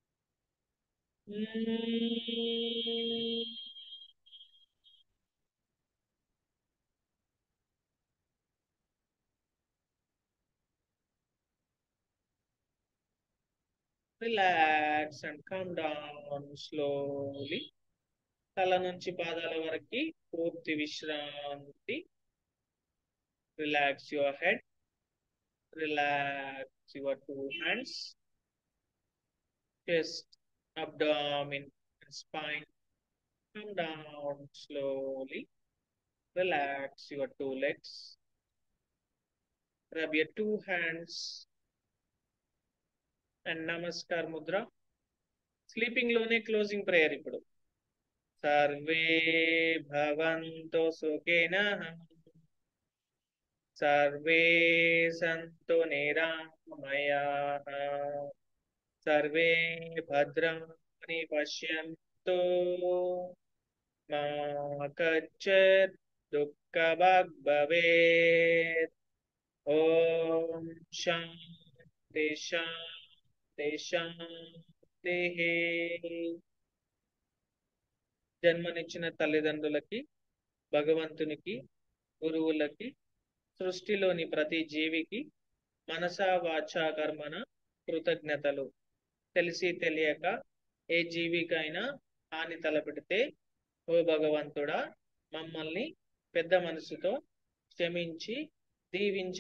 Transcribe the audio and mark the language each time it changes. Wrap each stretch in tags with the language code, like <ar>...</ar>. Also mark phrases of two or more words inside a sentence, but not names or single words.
<en>Relax and come down slowly.</en> <te>తల నుంచి పాదాల వరకు పూర్తి విశ్రాంతి.</te> <en>Relax your head. Relax your two hands. చెస్ట్, abdomen and spine. Come down slowly. Relax your two legs. Rub your two hands and namaskar mudra. Sleeping lone closing prayer ipudu.</en> <sa>सर्वे भवन्तु सुखेन. सर्वे सन्तु निरामयः. सर्वे भद्राणि पश्यन्तु. मा कश्चित् दुःख भाग् भवेत्. ओं शान्ति शान्ति शान्ति.</sa> <te>జన్మనిచ్చిన తల్లిదండ్రులకి, భగవంతునికి, గురువులకి, సృష్టిలోని ప్రతి జీవికి మనసా వాచా కర్మన కృతజ్ఞతలు. తెలిసి తెలియక ఏ జీవికైనా హాని తలపెడితే ఓ భగవంతుడా మమ్మల్ని పెద్ద మనసుతో క్షమించి దీవించగలరు.</te>